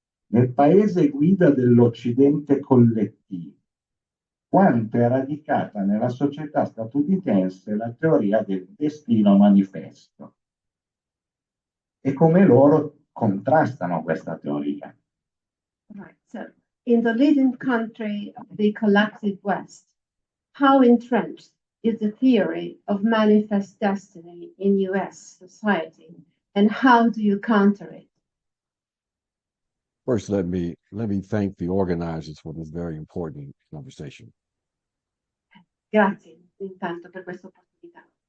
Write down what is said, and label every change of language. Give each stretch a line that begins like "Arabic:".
Italian: Nel paese guida dell'Occidente collettivo, quanto è radicata nella società statunitense la teoria del destino manifesto e come loro contrastano questa teoria.
English: Right. So, in the leading country of the collective West, how entrenched is the theory of manifest destiny in U.S. society, and how do you counter it? First, let me thank the organizers for this very important conversation.
Italian: Grazie intanto per questa opportunità.